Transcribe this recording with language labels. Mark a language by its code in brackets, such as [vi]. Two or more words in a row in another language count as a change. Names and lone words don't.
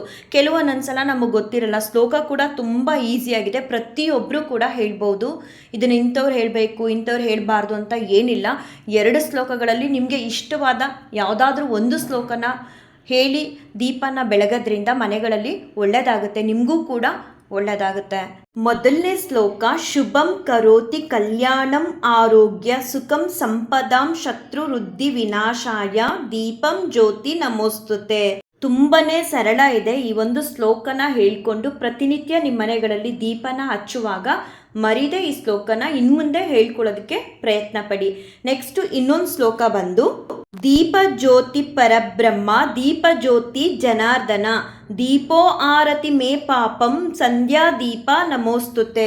[kn] ಕೆಲವೊಂದೊಂದ್ಸಲ ನಮಗೆ ಗೊತ್ತಿರಲ್ಲ, ಶ್ಲೋಕ ಕೂಡ ತುಂಬ ಈಸಿಯಾಗಿದೆ, ಪ್ರತಿಯೊಬ್ಬರು ಕೂಡ ಹೇಳ್ಬೋದು. ಇದನ್ನು ಇಂಥವ್ರು ಹೇಳಬೇಕು ಇಂಥವ್ರು ಹೇಳಬಾರ್ದು ಅಂತ ಏನಿಲ್ಲ. 2 ಶ್ಲೋಕಗಳಲ್ಲಿ ನಿಮಗೆ ಇಷ್ಟವಾದ ಯಾವುದಾದ್ರೂ ಒಂದು ಶ್ಲೋಕನ ಹೇಳಿ ದೀಪನ ಬೆಳಗೋದ್ರಿಂದ ಮನೆಗಳಲ್ಲಿ ಒಳ್ಳೆಯದಾಗುತ್ತೆ, ನಿಮಗೂ ಕೂಡ ಒಳ್ಳೆಯದಾಗುತ್ತೆ. ಮೊದಲನೇ ಶ್ಲೋಕ [sa] ಶುಭಂ ಕರೋತಿ ಕಲ್ಯಾಣಂ ಆರೋಗ್ಯ ಸುಖಂ ಸಂಪದಾಂ ಶತ್ರು ವೃದ್ಧಿ ವಿನಾಶಾಯ ದೀಪಂ ಜ್ಯೋತಿ ನಮೋಸ್ತುತೆ. [kn] ತುಂಬನೇ ಸರಳ ಇದೆ. ಈ ಒಂದು ಶ್ಲೋಕನ ಹೇಳ್ಕೊಂಡು ಪ್ರತಿನಿತ್ಯ ನಿಮ್ಮ ಮನೆಗಳಲ್ಲಿ ದೀಪನ ಹಚ್ಚುವಾಗ ಮರಿದೆ ಈ ಶ್ಲೋಕನ ಇನ್ಮುಂದೆ ಹೇಳ್ಕೊಳ್ಳೋದಕ್ಕೆ ಪ್ರಯತ್ನ ಪಡಿ. ನೆಕ್ಸ್ಟ್ ಇನ್ನೊಂದು ಶ್ಲೋಕ ಬಂದು [sa] ದೀಪ ಜ್ಯೋತಿ ಪರಬ್ರಹ್ಮ ದೀಪ ಜ್ಯೋತಿ ಜನಾರ್ದನ ದೀಪೋ ಆರತಿ ಮೇ ಪಾಪಂ ಸಂಧ್ಯಾ ದೀಪ ನಮೋಸ್ತುತೆ.